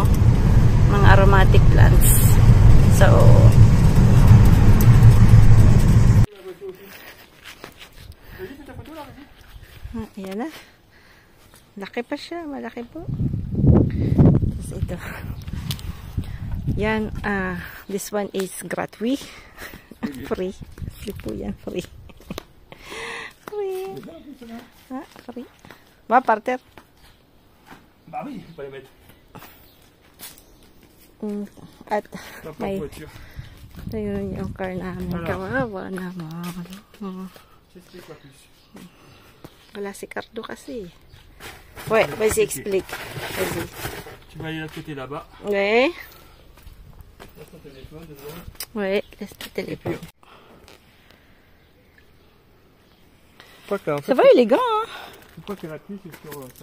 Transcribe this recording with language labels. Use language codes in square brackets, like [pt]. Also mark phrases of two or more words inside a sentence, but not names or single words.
[tl] Mga [en] aromatic plants. [tl] So, ayan na. Laki pa siya. Malaki po. Tapos ito. Yan, [en] this one is gratuit. [tl] Free. Free po yan, [en] free. Free. Free. [fr] Va, parter. Bah oui, il faut pas les mettre. [tl] At may ito yung car namin. Kawawa naman. Wala si Cardo kasi. [fr] Ouais, vas-y, explique. Vas-y. Tu vas aller de l'autre côté là-bas. Ouais. Laisse ton téléphone dedans. Ouais, laisse ton téléphone. Ça va élégant, hein? Je crois qu'il y en a plus, c'est sur ça.